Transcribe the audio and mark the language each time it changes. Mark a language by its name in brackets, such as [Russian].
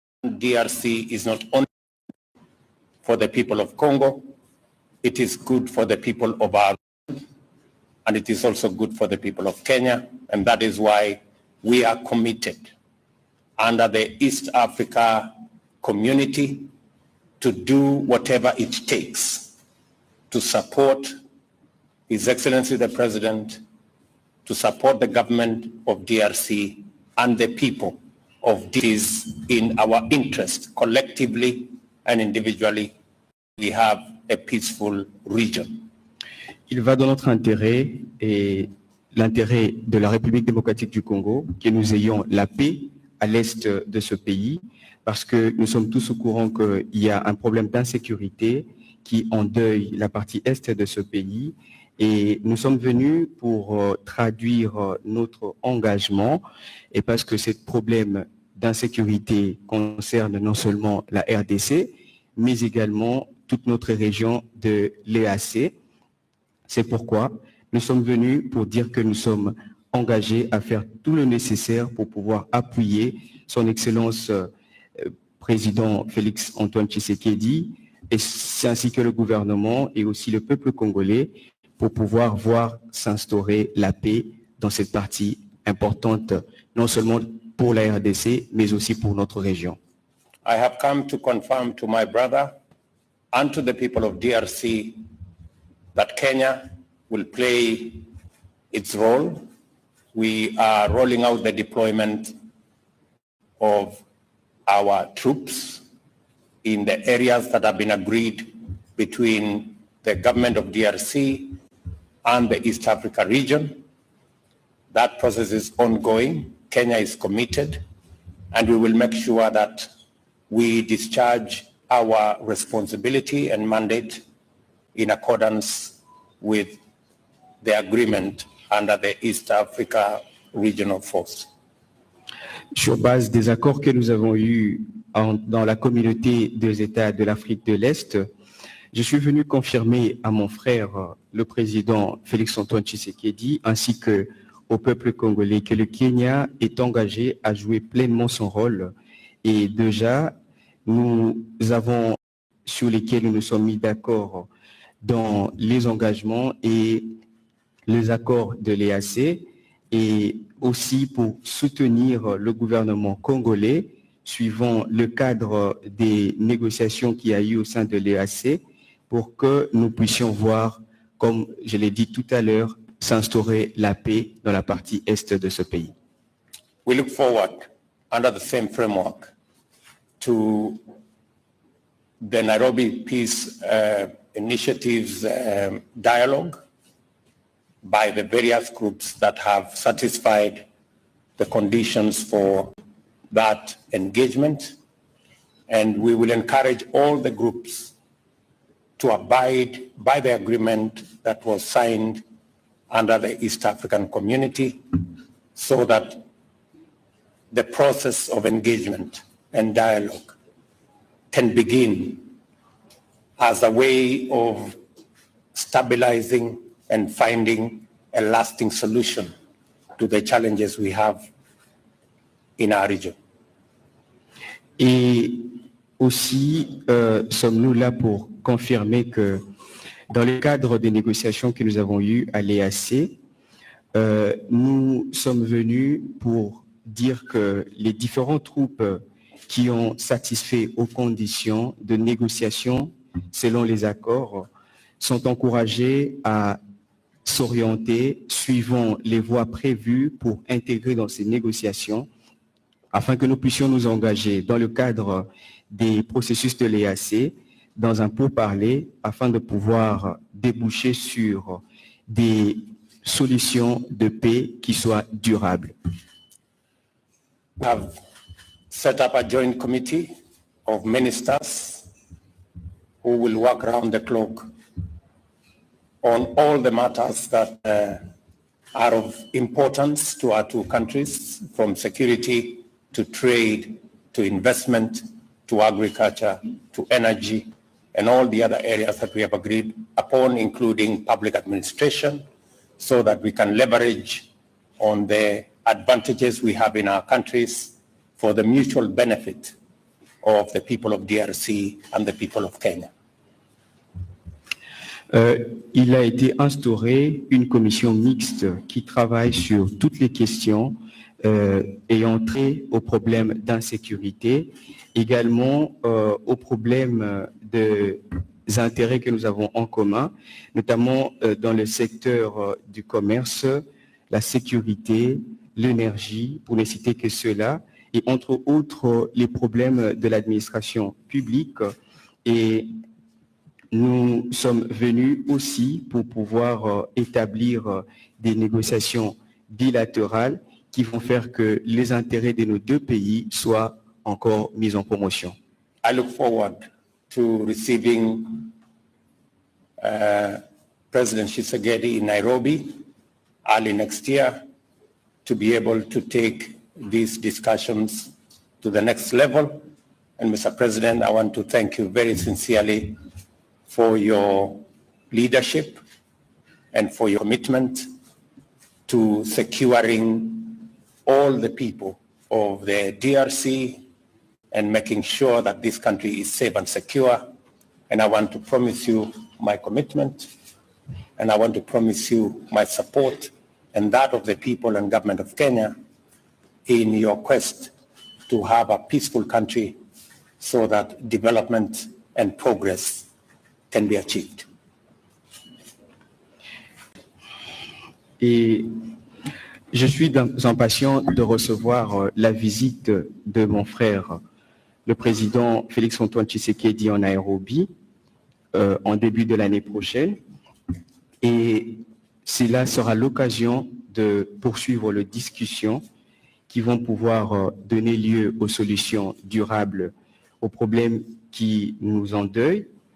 [English] DRC is not only for the people of Congo, it is good for the people of our region, and it is also good for the people of Kenya, and that is why we are committed under the East Africa community to do whatever it takes to support His Excellency the President, to support the government of DRC and the people of this in our interest, collectively and individually. We have a peaceful region. [French] Il va dans notre intérêt et l'intérêt de la République démocratique du Congo que nous ayons la paix à l'est de ce pays, parce que nous sommes tous au courant qu'il y a un problème d'insécurité qui endeuille la partie est de ce pays. Et nous sommes venus pour traduire notre engagement, et parce que ce problème d'insécurité concerne non seulement la RDC, mais également toute notre région de l'EAC. C'est pourquoi nous sommes venus pour dire que nous sommes engagés à faire tout le nécessaire pour pouvoir appuyer son Excellence Président Félix-Antoine Tshisekedi, ainsi que le gouvernement et aussi le peuple congolais, pour pouvoir voir s'instaurer la paix dans cette partie importante, non seulement pour la RDC, mais aussi pour notre région. [English] I have come to confirm to my brother and to the people of DRC that Kenya will play its role. We are rolling out the deployment of our troops in the areas that have been agreed between the government of DRC and the East Africa region. That process is ongoing. Kenya is committed, and we will make sure that we discharge our responsibility and mandate in accordance with the agreement under the East Africa Regional Force. [French] Sur base des accords que nous avons eus dans la communauté des États de l'Afrique de l'Est, je suis venu confirmer à mon frère, le président Félix-Antoine Tshisekedi, ainsi qu'au peuple congolais, que le Kenya est engagé à jouer pleinement son rôle. Et déjà, nous avons, sur lesquels nous nous sommes mis d'accord dans les engagements et les accords de l'EAC, et aussi pour soutenir le gouvernement congolais, suivant le cadre des négociations qu'il y a eu au sein de l'EAC, pour que nous puissions voir, comme je l'ai dit tout à l'heure, s'instaurer la paix dans la partie est de ce pays. [English] We look forward, under the same framework, to the Nairobi Peace Initiatives dialogue by the various groups that have satisfied the conditions for that engagement. And we will encourage all the groups to abide by the agreement that was signed under the East African Community so that the process of engagement and dialogue can begin as a way of stabilizing and finding a lasting solution to the challenges we have in our region. [French] Et aussi, sommes-nous là pour confirmer que dans le cadre des négociations que nous avons eues à l'EAC, nous sommes venus pour dire que les différentes troupes qui ont satisfait aux conditions de négociation selon les accords sont encouragées à s'orienter suivant les voies prévues pour intégrer dans ces négociations afin que nous puissions nous engager dans le cadre des processus de l'EAC dans un pourparler afin de pouvoir déboucher sur des solutions de paix qui soient durables. [English] We have set up a joint committee of ministers who will work around the clock on all the matters that are of importance to our two countries, from security to trade, to investment, to agriculture, to energy, and all the other areas that we have agreed upon, including public administration, so that we can leverage on the advantages we have in our countries for the mutual benefit of the people of DRC and the people of Kenya. [French] Il a été instauré une commission mixte qui travaille sur toutes les questions ayant trait aux problèmes d'insécurité, également aux problèmes des intérêts que nous avons en commun, notamment dans le secteur du commerce, la sécurité, l'énergie, pour ne citer que cela, et entre autres les problèmes de l'administration publique. Et nous sommes venus aussi pour pouvoir établir des négociations bilatérales qui vont faire que les intérêts de nos deux pays soient encore mis en promotion. [English] I look forward to receiving President Tshisekedi in Nairobi early next year to be able to take these discussions to the next level. And Mr. President, I want to thank you very sincerely for your leadership and for your commitment to securing all the people of the DRC and making sure that this country is safe and secure. And I want to promise you my commitment, and I want to promise you my support and that of the people and government of Kenya in your quest to have a peaceful country so that development and progress can be achieved. [French] Et je suis impatient de recevoir la visite de mon frère, le président Félix-Antoine Tshisekedi en Nairobi, en début de l'année prochaine. Et cela sera l'occasion de poursuivre les discussions qui vont pouvoir donner lieu aux solutions durables aux problèmes qui nous endeuillent.